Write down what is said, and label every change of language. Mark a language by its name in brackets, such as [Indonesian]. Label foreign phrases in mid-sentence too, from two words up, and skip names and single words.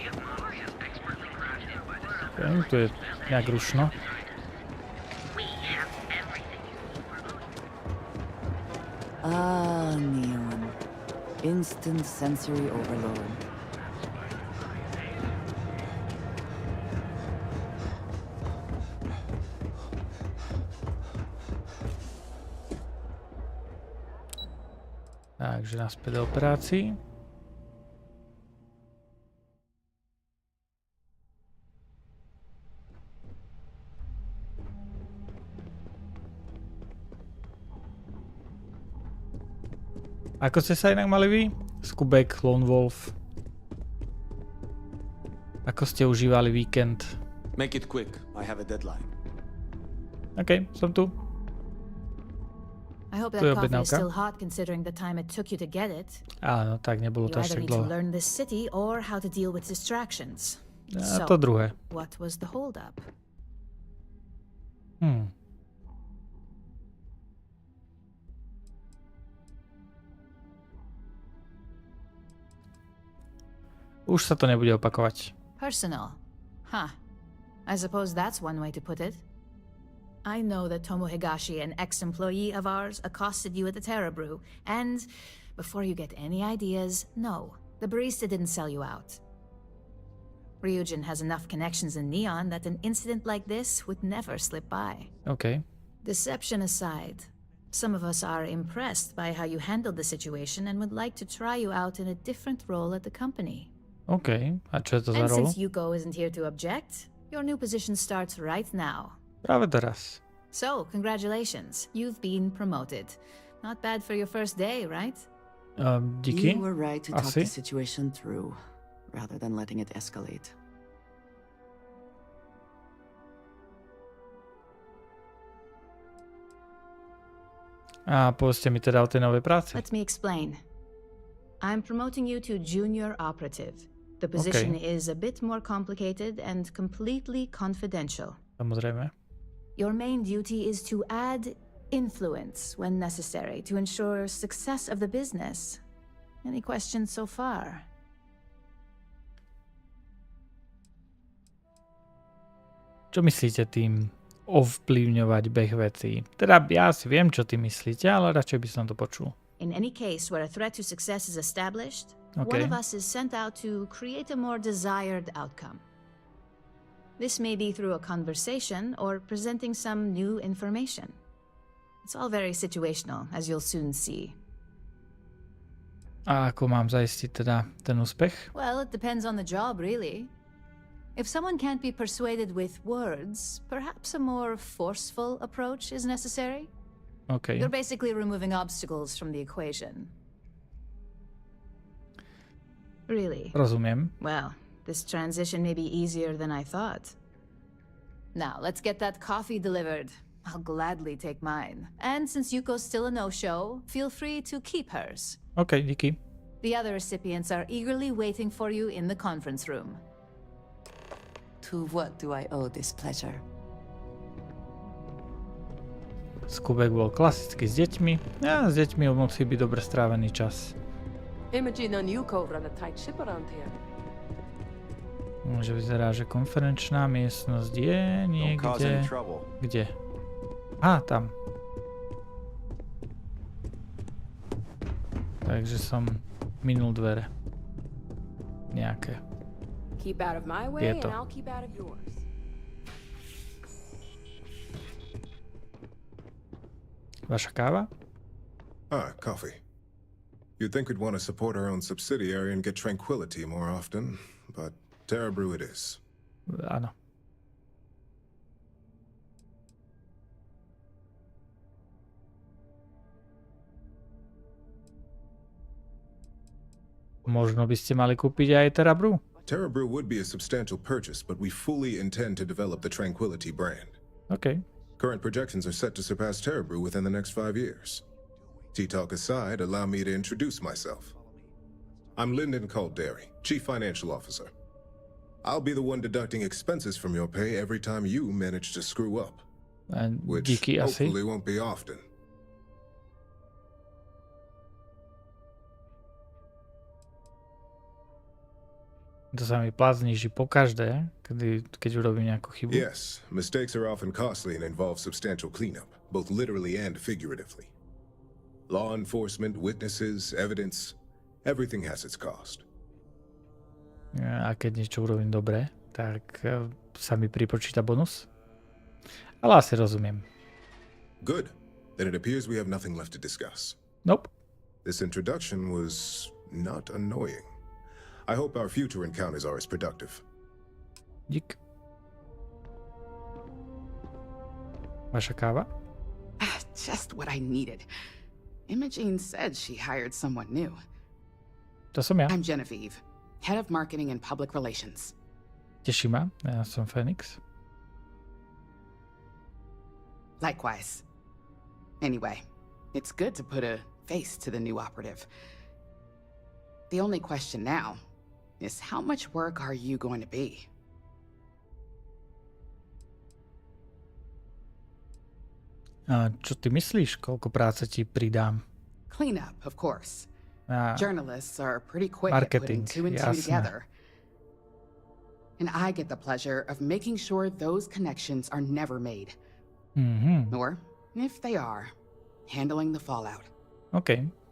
[Slovak] Tu je nejak rušno. [English] Ah, Neon. Instant sensory overload. [Slovak] Takže naspäť do operácií. Ako ste sa inak mali vy? Skubek, Lone Wolf. Ako ste užívali víkend? [English] Make it quick. I have a deadline. [Slovak] OK, som tu. [English] I hope that coffee is still hot considering the time it took you to get it. [Slovak] Áno, tak nebolo to až tak dlho. [English] You either need to learn this city or how to deal with distractions. [Slovak] A to druhé. [English] What was the hold up? [Slovak] Už sa to nebude opakovať. [English] Personal. Huh. I suppose that's one way to put it. I know that Tomo Higashi, an ex-employee of ours, accosted you at the Terra Brew, and before you get any ideas, no, the barista didn't sell you out. Ryujin has enough connections in Neon that an incident like this would never slip by. OK. Deception aside, some of us are impressed by how you handled the situation and would like to try you out in a different role at the company. [Slovak] OK, a čo je to za [English] And [Slovak] rolu? [English] since Yuko isn't here to object, your new position starts right now. [Slovak] Práve teraz. [English] So, congratulations. You've been promoted. Not bad for your first day, right? [Slovak] Díky. [English] You were right to talk [Slovak] Asi. [English] the situation through, rather than letting it escalate. [Slovak] A povedzte mi teda o tej novej práci. [English] Let me explain. I'm promoting you to junior operative. The position is a bit more complicated and completely confidential. Samozrejme. Your main duty is to add influence when necessary to ensure success of the business. Any questions so far? [Slovak] Čo myslíte tým ovplyvňovať beh vecí? Teda ja si viem, čo tým myslíte, ale radšej by som to počul. [English] In any case where a threat to success is established, one of us is sent out to create a more desired outcome. This may be through a conversation or presenting some new information. It's all very situational, as you'll soon see. [Slovak] A ako mám zaistiť teda ten úspech? [English] Well, it depends on the job, really. If someone can't be persuaded with words, perhaps a more forceful approach is necessary. Okay. You're basically removing obstacles from the equation. Really? [Slovak] Rozumiem. [English] Well, this transition may be easier than I thought. Now, let's get that coffee delivered. I'll gladly take mine. And since Yuko's still a no-show, feel free to keep hers. [Slovak] Okay, díky. [English] The other recipients are eagerly waiting for you in the conference room. To what do I owe this pleasure? [Slovak] Skubek bol klasicky s deťmi. A s deťmi musí byť dobre strávený čas. [English] Imogen and Yuko run a tight ship around here. [Slovak] Môže vyzerá, že konferenčná miestnosť je niekde... Kde? Á, tam. Takže som minul dvere. Nejaké. [English] Keep out of my way and I'll keep out of yours. [Slovak] Vaša káva? [English] Ah, coffee. You'd think we'd want to support our own subsidiary and get tranquility more often, but Terra Brew it is. [Slovak] Áno. Možno by ste mali kúpiť aj Terra Brew? [English] Terra Brew would be a substantial purchase, but we fully intend to develop the Tranquility brand. Okay. Current projections are set to surpass Terra Brew within the next 5 years. Tea talk aside, allow me to introduce myself. I'm Lyndon Calderi, Chief Financial Officer. I'll be the one deducting expenses from your pay every time you manage to screw up. Which hopefully won't be often. [Slovak] To sa mi plat zniží pokaždé, keď urobím nejakú chybu. [English] Yes, mistakes are often costly and involve substantial cleanup, both literally and figuratively. Law enforcement, witnesses, evidence, everything has its cost. [Slovak] A keď niečo urobím dobre, tak sa mi pripočíta bonus. Ale asi rozumiem. [English] Good. Then it appears we have nothing left to discuss. Nope. This introduction was not annoying. I hope our future encounters are as productive. [Slovak] Dík. Vaša káva? [English] Just what I needed. Imogene said she hired someone new. [Slovak] To som ja. [English] I'm Genevieve, head of marketing and public relations. [Slovak] Teším ma, ja som Phoenix. [English] Likewise. Anyway, it's good to put a face to the new operative. The only question now is how much work are you going to be? [Slovak] A čo ty myslíš, koľko práce ti pridám? [English] Clean up, of course. Journalists are pretty quick at putting two and two together. And I get the pleasure of making sure those connections are never made. Mm-hmm. Or, if they are, handling the fallout. OK.